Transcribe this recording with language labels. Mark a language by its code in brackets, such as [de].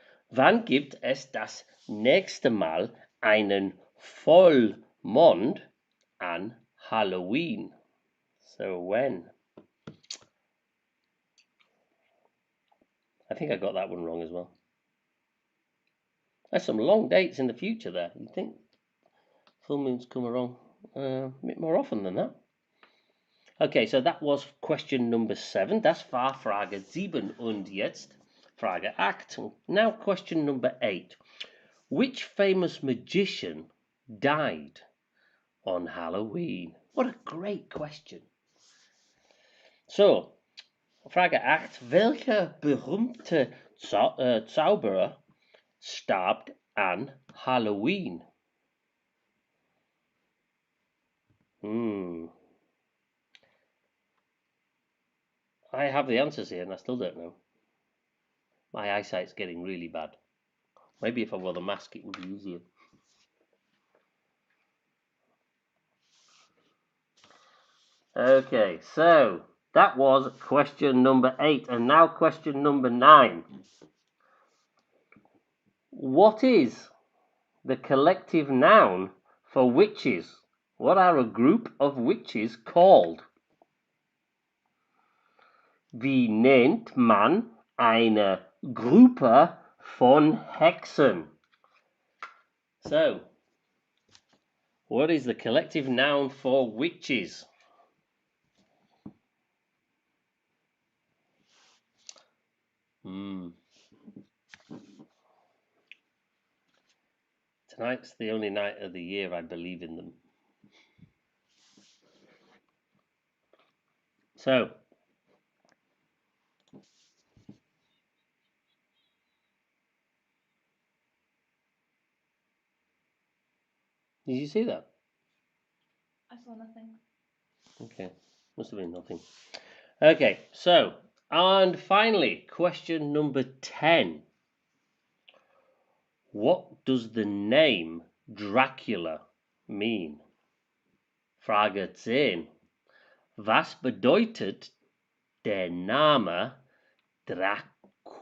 [de] Wann gibt es das nächste Mal einen Vollmond an Halloween? [en] So when? I think I got that one wrong as well. There's some long dates in the future there. You'd think full moons come along a bit more often than that. Okay, so that was question number 7. [de] Das war Frage 7 und jetzt Frage 8. [en] Now question number 8. Which famous magician died on Halloween? What a great question. So, [de] Frage 8. Welcher berühmte Zauberer starb an Halloween? [en] I have the answers here and I still don't know. My eyesight's getting really bad. Maybe if I wore the mask it would be easier. Okay, so that was question number 8 and now question number 9. What is the collective noun for witches? What are a group of witches called? [de] Wie nennt man eine Gruppe von Hexen? [en] So, what is the collective noun for witches? Tonight's the only night of the year I believe in them. So, did you see that? I saw nothing. Okay, must have been nothing. Okay, so, and finally, question number 10. What does the name Dracula mean? [de] Frage 10. Was bedeutet der Name Dracula?